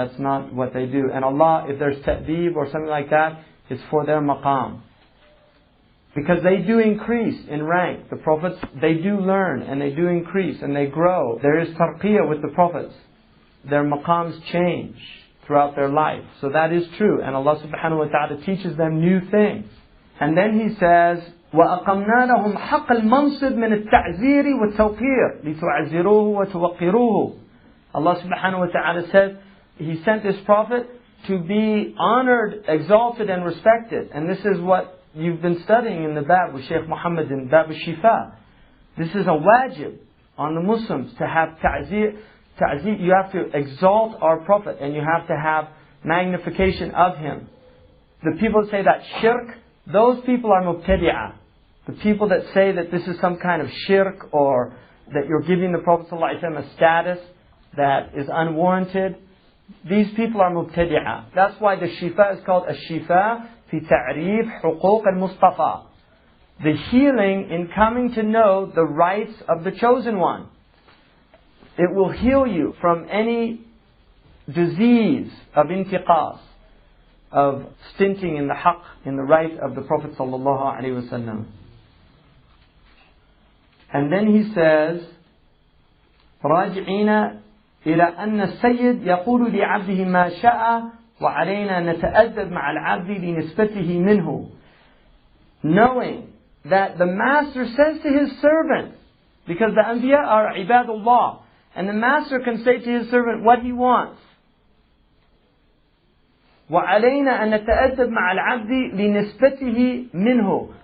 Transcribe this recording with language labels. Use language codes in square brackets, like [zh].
[en] That's not what they do. And Allah, if there's ta'deeb or something like that, it's for their maqam. Because they do increase in rank. The prophets, they do learn and they do increase and they grow. There is tarqiyah with the prophets. Their maqams change throughout their life. So that is true. And Allah subhanahu wa ta'ala teaches them new things. And then He says, [ar] وَأَقَمْنَا لَهُمْ حَقَّ الْمَنْصِبِ مِنَ التَّعْزِيرِ وَالتَّوْقِيرِ لِتُعَزِّرُوهُ وَتُوَقِّرُوهُ. [en] Allah subhanahu wa ta'ala says, He sent this prophet to be honored, exalted and respected. And this is what you've been studying in the Bab with Shaykh Muhammad in Bab al-Shifa. This is a wajib on the Muslims to have ta'zir. You have to exalt our Prophet and you have to have magnification of him. The people that say that shirk, those people are mubtadi'ah. The people that say that this is some kind of shirk, or that you're giving the Prophet ﷺ a status that is unwarranted, these people are mubtadi'ah. That's why the Shifa is called Ash-Shifa fi ta'rif huquq al-Mustafa. The healing in coming to know the rights of the chosen one. It will heal you from any disease of intiqas, of stinting in the haqq, in the right of the Prophet sallallahu alaihi wasallam. And then he says, [ar] راجعين إلى أن السيد يقول لعبده ما شاء وعلينا نتأدب مع العبد لنسبته منه. [en] Knowing that the Master says to His servants, because the Anbiya are ibadullah, and the Master can say to His servant what He wants. [ar] وَعَلَيْنَا أَن نَتَأَدَّبْ مَعَ الْعَبْدِ لِنِسْبَتِهِ مِنْهُ.